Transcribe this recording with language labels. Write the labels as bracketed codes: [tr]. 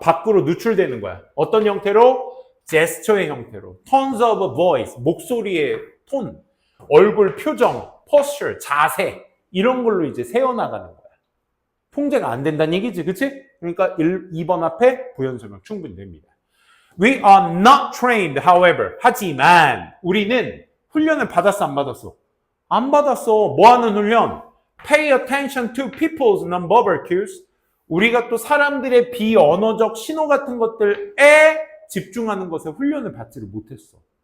[ko] 밖으로 누출되는 거야. 어떤 형태로? 제스처의 형태로. tones of voice. 목소리의 톤. 얼굴 표정. posture. 자세. 이런 걸로 이제 세워나가는 거야. 통제가 안 된다는 얘기지, 그치? 그러니까 2번 앞에 부연 설명 충분히 됩니다. We are not trained, however. 하지만 우리는 훈련을 받았어, 안 받았어? 안 받았어. 뭐 하는 훈련? [en] Pay attention to people's non-verbal cues. [ko] 우리가 또 사람들의 비언어적 신호 같은 것들에 집중하는 것에 훈련을 받지를 못했어.